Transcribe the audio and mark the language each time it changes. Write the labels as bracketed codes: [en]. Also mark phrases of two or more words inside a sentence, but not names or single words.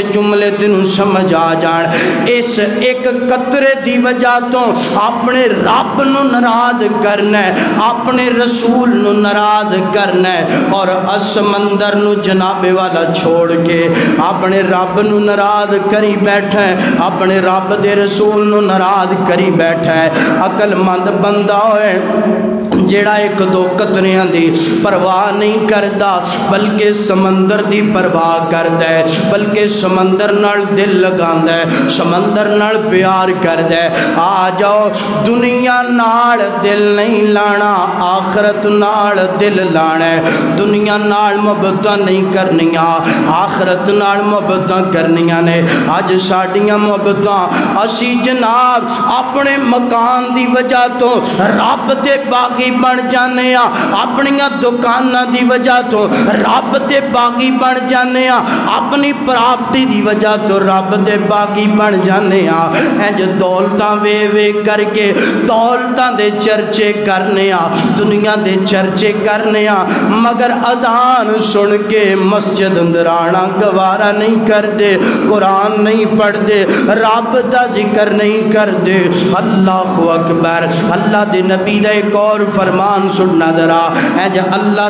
[pa] جملے تینوں سمجھ آ جان اس ایک قطرے دی وجہ تو اپنے رب نو ناراض کرنا ہے اپنے رسول نو ناراض کرنا ہے اور سمندر نو جناب والا چھوڑ کے اپنے رب نو ناراض کری بیٹھا ہے اپنے رب دے رسول نو ناراض کری بیٹھا ہے عقل مند بندہ ہوئے جڑا ایک دو قطریاں دی پرواہ نہیں کردا بلکہ سمندر دی پرواہ کردا ہے بلکہ سمندر نال دل لگاندا ہے سمندر نال پیار کردا ہے آ جاؤ دنیا نال دل نہیں لانا آخرت نال دل لانا ہے دنیا نال محبتاں نہیں کرنیاں آخرت نال محبتاں کرنیاں نے اج ساڈیاں محبتاں اسی جناب اپنے مکان دی وجہ تو رب دے باغی بن جانے ہاں اپنیاں دکاناں دی وجہ تو رب دے باغی بن جانے ہاں اپنی پراپتی دی وجہ تو رب دے باغی بن جانے ہاں انج دولتاں وے کر کے دولتاں دے چرچے کرنے ہاں دنیا دے چرچے کرنے ہاں مگر اذان سن کے مسجد اندر آنا گوارا نہیں کر دے قرآن نہیں پڑھ دے رب دا ذکر نہیں کر دے [ar] اللہ اکبر [pa] اللہ دے نبی دا ایک اور فرمان سننا ذرا اے اللہ